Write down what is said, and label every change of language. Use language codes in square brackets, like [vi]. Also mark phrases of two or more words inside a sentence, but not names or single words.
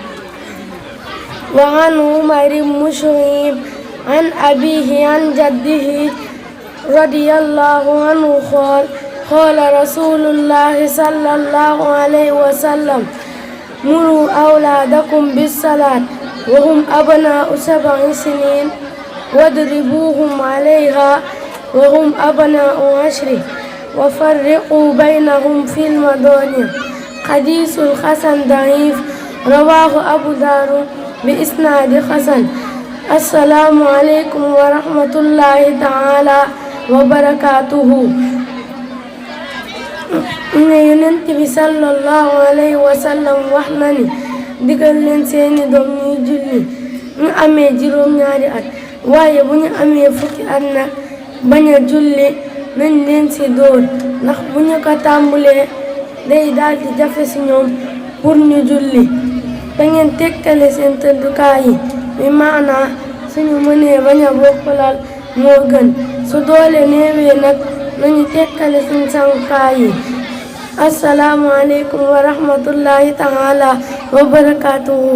[ar] وعن عمر بن شعيب عن أبيه عن جده رضي الله عنه قال قال رسول الله صلى الله عليه وسلم مروا أولادكم بالصلاة وهم أبناء 7 سنين واضربوهم عليها وهم أبناء 10 وفرقوا بينهم في المضاجع. حديث حسن ضعيف رواه أبو داود بإسناد حسن. السلام عليكم ورحمة الله تعالى وبركاته. [wo] ne yonent bi [ar] صلى الله عليه وسلم [wo] wax na ni digal leen seeni doom ñuy julli ñu amee juróom-ñaari at waaye bu ñu amee fukki at nag bañ a julli nañ leen ci dóor ndax bu ñu ko tàmbulee day daldi jafe ci ñoom pour ñu julli da ngeen tekkale seen tëddukaay yi bi maanaa suñu mënee bañ a bokk lal moo gën su doole néewee nag nañu tekkale suñu sangukaay yi [ar] السلام عليكم ورحمة الله تعالى وبركاته.